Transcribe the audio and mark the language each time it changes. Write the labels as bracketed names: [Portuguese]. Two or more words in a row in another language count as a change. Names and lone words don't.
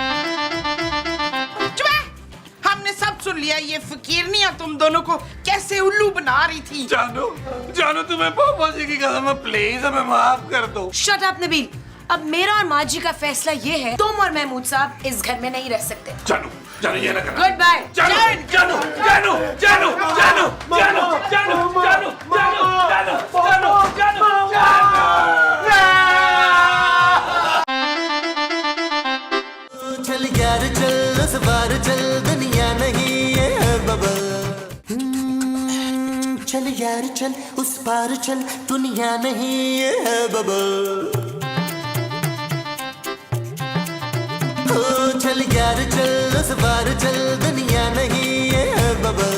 [Hindi] हमने सब सुन लिया। ये फकीरनिया तुम दोनों को कैसे उल्लू बना रही थी। जानू, जानू तुम्हें पापा जी की कसम है, प्लीज हमें माफ कर दो। [English] shut up [Hindi] नबील, अब मेरा और माँ जी का फैसला ये है, तुम और महमूद साहब इस घर में नहीं रह सकते। जानू, जानू ये ना करना। [English] good bye. [Hindi] जानू, जानू, जानू, जानू, जानू, जानू, जानू, जानू, जानू, जानू, जानू, चल यार चल, उस बार चल, दुनिया नहीं है बबल। चल यार चल, उस पार चल, दुनिया नहीं है बबल। ओ चल यार चल, उस पार चल, दुनिया नहीं है बबल।